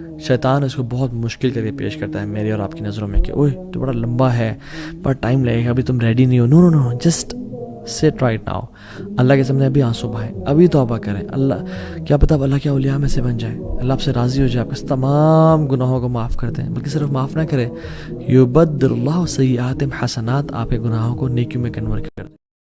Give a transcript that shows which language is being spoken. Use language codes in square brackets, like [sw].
[ur] شیطان اس کو بہت مشکل کر کے پیش کرتا ہے میرے اور آپ کی نظروں میں کہ اوہ تو بڑا لمبا ہے, بڑا ٹائم لگے گا, ابھی تم ریڈی نہیں ہو. [en] No, just sit right now. [ur] اللہ کے سامنے ابھی آنسو بہائیں, ابھی توبہ کریں. اللہ کیا پتہ اللہ کے اولیاء میں سے بن جائے, اللہ آپ سے راضی ہو جائے, آپ کے تمام گناہوں کو معاف کر دیں. بلکہ صرف معاف نہ کرے, [ar] یبدل اللہ سیئاتہم حسنات, [ur] آپ کے گناہوں کو نیکیوں میں کنورٹ کر دیں.